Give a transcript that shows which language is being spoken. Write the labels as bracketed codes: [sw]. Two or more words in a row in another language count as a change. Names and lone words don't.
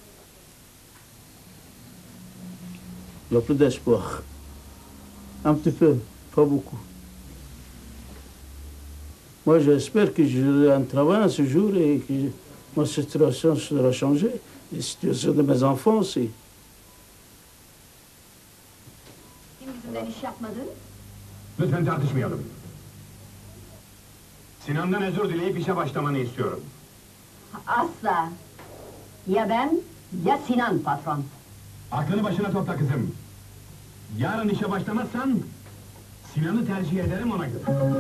[fr] Il n'y a plus d'espoir. Un petit peu, pas beaucoup. Moi, j'espère que j'aurai un travail ce jour et que ma situation sera changée. La situation de mes enfants aussi. [tr] Yüzünden iş yapmadın? Lütfen tartışmayalım. Sinan'dan özür dileyip işe başlamanı istiyorum. Asla. Ya ben, ya Sinan patron. Aklını başına topla kızım. Yarın işe başlamazsan Sinan'ı tercih ederim ona göre.